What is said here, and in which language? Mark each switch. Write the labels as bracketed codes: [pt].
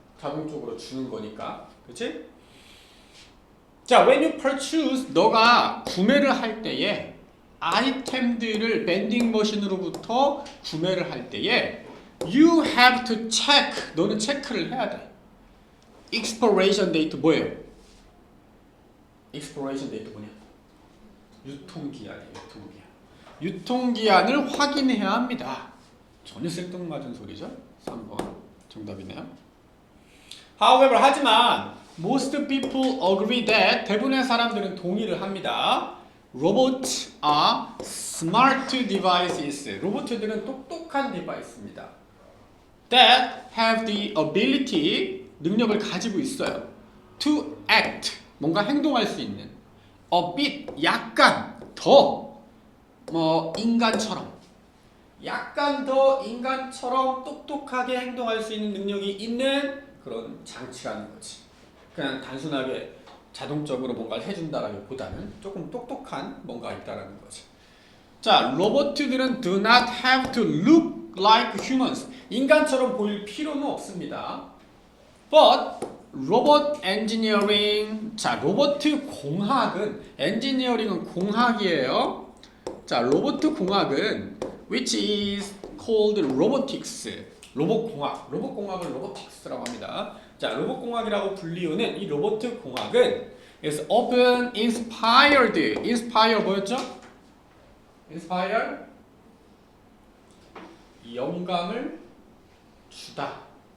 [ko] 자동적으로 주는 거니까, 그렇지? 자, [en] when you purchase, [ko] 너가 구매를 할 때에 아이템들을 벤딩 머신으로부터 구매를 할 때에 [en] you have to check, [ko] 너는 체크를 해야 돼. [en] expiration date [ko] 뭐예요? [en] expiration date [ko] 뭐냐? 유통기한이에요. 유통기한을 확인해야 합니다. 전혀 생뚱맞은 소리죠? 3번 정답이네요. [en] However, [ko] 하지만 [en] most people agree that [ko] 대부분의 사람들은 동의를 합니다. [en] Robots are smart devices. [ko] 로봇들은 똑똑한 디바이스입니다. [en] That have the ability, [ko] 능력을 가지고 있어요. [en] To act, [ko] 뭔가 행동할 수 있는. [en] A bit, [ko] 약간 더 인간처럼. 약간 더 인간처럼 똑똑하게 행동할 수 있는 능력이 있는 그런 장치라는 거지. 그냥 단순하게 자동적으로 뭔가를 해준다라기보다는 조금 똑똑한 뭔가 있다라는 거지. 자, 로봇들은 [en] do not have to look like humans. [ko] 인간처럼 보일 필요는 없습니다. But 로봇 엔지니어링. 자, 로봇 공학은 엔지니어링은 공학이에요. 자, 로봇 공학은 [en] which is called robotics. [ko] 로봇 공학. 로봇 공학을 robotics라고 합니다. 자, 로봇 공학이라고 불리우는 이 로봇 공학은 [en] is often inspired. [ko] inspire 뭐였죠? inspire 영감을 주다.